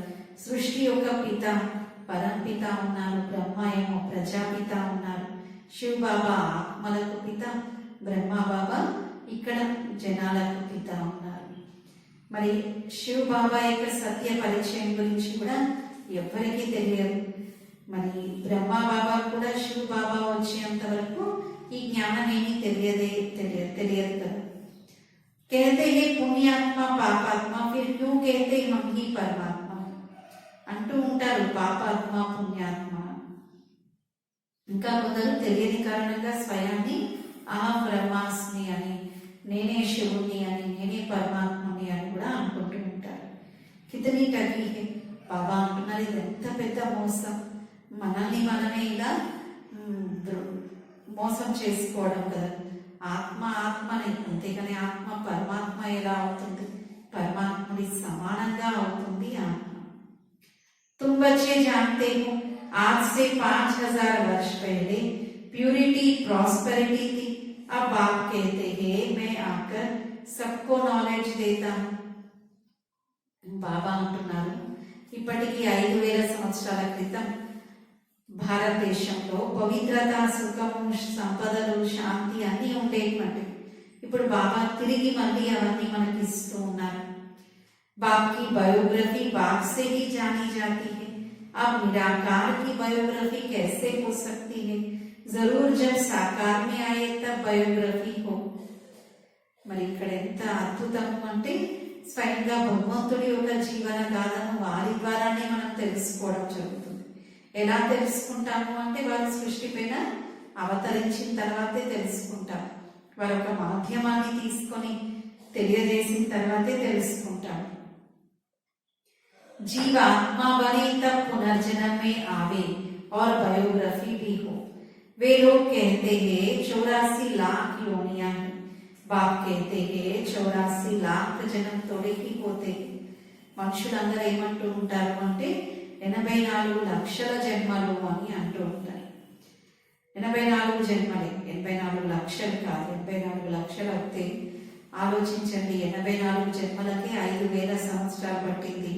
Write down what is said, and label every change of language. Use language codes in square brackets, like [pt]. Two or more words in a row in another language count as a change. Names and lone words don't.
[te] సృష్టి యొక్క పిత పరంపిత ఉన్నారు, బ్రహ్మ ఏమో ప్రజాపిత ఉన్నారు, శివ్ బాబా ఆత్మలకు పిత, బ్రహ్మ బాబా ఇక్కడ జనాలకు పిత ఉన్నారు. మరి శివ్ బాబా యొక్క సత్య పరిచయం గురించి కూడా ఎవ్వరికీ తెలియదు. మరి బ్రహ్మ బాబా కూడా శివ్ బాబా వచ్చేంత వరకు ఈ జ్ఞానం ఏమీ తెలియదు కదా. [hi] कहते हैं पुण्यात्मा पापात्मा फिर क्यों कहते हम ही పరమాత్మ [te] అంటూ ఉంటారు. పాపాత్మ పుణ్యాత్మ. ఇంకా కొందరు తెలియని కారణంగా స్వయాన్ని [sa] अहं ब्रह्मास्मि [te] అని, నేనే శివుని అని, నేనే పరమాత్మని అని కూడా అనుకుంటూ ఉంటారు. [hi] कितनी ठगी है [te] బాబా అంటున్నారు, ఇది ఎంత పెద్ద మోసం. మనల్ని మనమే ఇలా మోసం చేసుకోవడం కదా. ఆత్మ ఆత్మని, అంతేగాని ఆత్మ పరమాత్మ ఎలా అవుతుంది? పరమాత్మని సమానంగా అవుతుంది ఆత్మ. [hi] तुम बच्चे जानते हो आज से 5000 वर्ष पहले [en] purity prosperity [hi] थी. अब आप कहते हैं मैं आकर सबको नॉलेज देता हूं. [te] బాబా అంటున్నారు, ఇప్పటికి 5000 సంవత్సరాల క్రితం భారతదేశంలో పవిత్రత, సుఖము, సంపదలు, శాంతి అన్నీ ఉండేటువంటి. ఇప్పుడు బాబా తిరిగి మళ్ళీ అవన్నీ మనకి ఇస్తూ ఉన్నారు. [hi] बाप की बायोग्राफी बाप से ही जानी जाती है. अब निराकार की बायोग्राफी कैसे हो सकती है? जरूर जब साकार में आए तब बायोग्राफी हो. [te] మరి ఇక్కడ ఎంత అద్భుతము అంటే స్వయంగా భగవంతుడి యొక్క జీవన గాథను వారి ద్వారానే మనం తెలుసుకోవడం జరుగుతుంది. ఎలా తెలుసుకుంటాము అంటే వారు సృష్టి పైన అవతరించిన తర్వాతే తెలుసుకుంటాం. వారు ఒక మాధ్యమాన్ని తీసుకొని తెలియజేసిన తర్వాతే తెలుసుకుంటాం. [hi] जीव आत्मा बने तब पुनर्जन्म में आवे और बायोग्राफी भी हो. वे लोग कहते हैं 84 लाख योनियां हैं. बाप कहते हैं 84 लाख जन्म थोड़े ही होते हैं. [te] మనుషులందరూ ఏమంటూ ఉంటారు అంటే 84 లక్షల జన్మలు అని అంటూ ఉంటారు. 84 జన్మలే, 84 లక్షలు కాదు. 84 లక్షలు అవుతే ఆలోచించండి, 84 జన్మలకి 5000 సంవత్సరాలు పట్టింది.